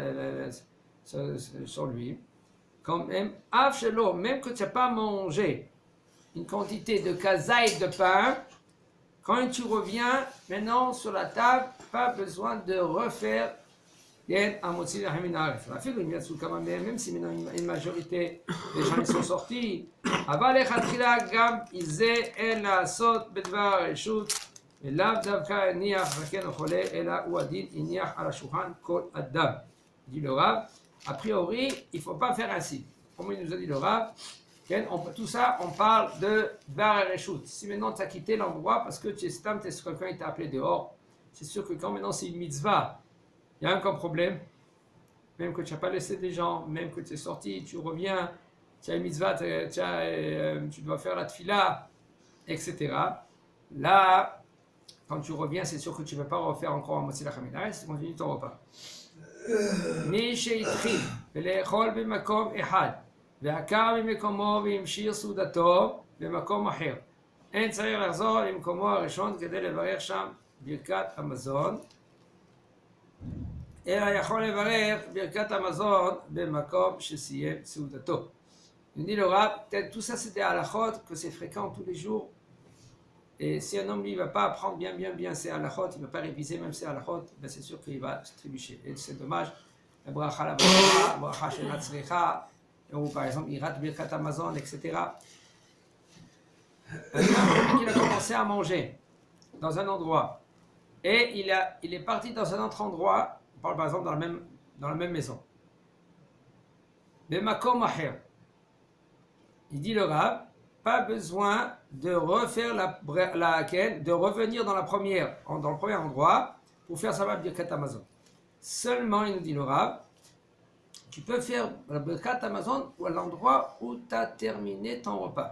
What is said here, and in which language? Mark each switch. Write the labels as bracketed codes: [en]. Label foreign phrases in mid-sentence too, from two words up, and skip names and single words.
[fr] sur lui, quand même, même que tu n'as pas mangé une quantité de kazaï de pain, quand tu reviens maintenant sur la table, pas besoin de refaire [he] המוציא לחם מן הארץ. [fr] Même si maintenant une majorité des gens sont sortis, [he] אבל לכתחילה גם זה אין לעשות בדבר הרשות, ולאו דווקא הניח זקן או חולה, אלא הוא הדין הניח על השולחן כל אדם. [fr] dit le Rav, a priori, il ne faut pas faire ainsi. Comme il nous a dit le Rav, tout ça, on parle de [he] דבר רשות. [fr] Si maintenant tu as quitté l'endroit parce que tu es stam, quelqu'un t'a appelé dehors, c'est sûr que quand maintenant c'est une mitzvah, il y a un problème. Même que tu n'as pas laissé des gens, même que tu es sorti, tu reviens, tu as une mitzvah, tu dois faire la tfila, etc. là, quand tu reviens, c'est sûr que tu ne peux pas refaire encore un [he] מוציא לחם מן הארץ, [fr] tu continues ton repas. [he] מי שהתחיל ולאכול במקום אחד ועקר ממקומו והמשיך סעודתו במקום אחר, אין צריך לחזור למקומו הראשון כדי לברך שם ברכת המזון, אלא יכול לברך ברכת המזון במקום שסיים סעודתו. [fr] Il dit le Rav, peut-être tout ça c'est des halachot, que c'est fréquent tous les jours. Et si un homme lui ne va pas apprendre bien ses halachot, il ne va pas réviser même ses halachot, ben c'est sûr qu'il va se trébucher. Et c'est dommage. La bracha, la [he] ברכה של הצלחה, [fr] ou par exemple il rate [he] ברכת המזון, [fr] etc. Un homme qui a commencé à manger dans un endroit et il est parti dans un autre endroit, on parle par exemple dans la même maison. [he] במקום אחר. [fr] Il dit le Rav, pas besoin de refaire de revenir dans le premier endroit pour faire sa [he] ברכת המזון. [fr] Seulement, il nous dit le Rav, tu peux faire la [he] ברכת המזון [fr] à l'endroit où tu as terminé ton repas.